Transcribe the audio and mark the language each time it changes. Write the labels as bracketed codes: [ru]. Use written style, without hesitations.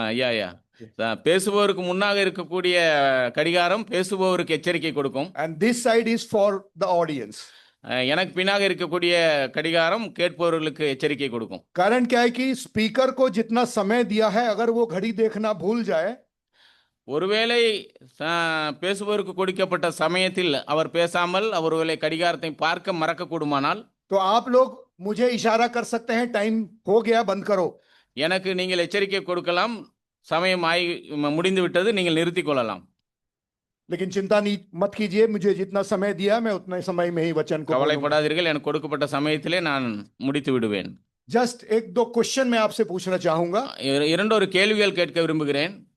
[ta] யா பேசுபவருக்கு முன்னாக இருக்கக்கூடிய கடிகாரம் பேசுபவருக்கு எச்சரிக்கை கொடுக்கும். [en] And this side is for the audience. [ta] எனக்கு பின்னாக இருக்கக்கூடிய கடிகாரம் கேட்பவர்களுக்கு எச்சரிக்கை கொடுக்கும். [hi] कारण क्या है कि स्पीकर को जितना समय दिया है, अगर वो घड़ी देखना भूल जाए, [ta] ஒருவேளை பேசுபவருக்கு கொடுக்கப்பட்ட சமயத்தில் அவர் பேசாமல் ஒருவேளை கடிகாரத்தை பார்க்க மறக்க கூடுமானால், [hi] तो आप लोग मुझे इशारा कर सकते हैं, टाइम हो गया, बंद करो. [ta] எனக்கு நீங்கள் எச்சரிக்கை கொடுக்கலாம், சமயம் முடிந்து விட்டது, நீங்கள் நிறுத்திக் கொள்ளலாம். [hi] लेकिन चिंता नहीं मत कीजिए, मुझे जितना समय दिया मैं उतने समय में ही वचन को [ta] கவலைப்படாதீர்கள், எனக்கு கொடுக்கப்பட்ட சமயத்திலே நான் முடித்து விடுவேன். [hi] जस्ट एक दो क्वेश्चन मैं आपसे पूछना चाहूंगा. [ta] இரண்டொரு கேள்விகள் கேட்க விரும்புகிறேன்.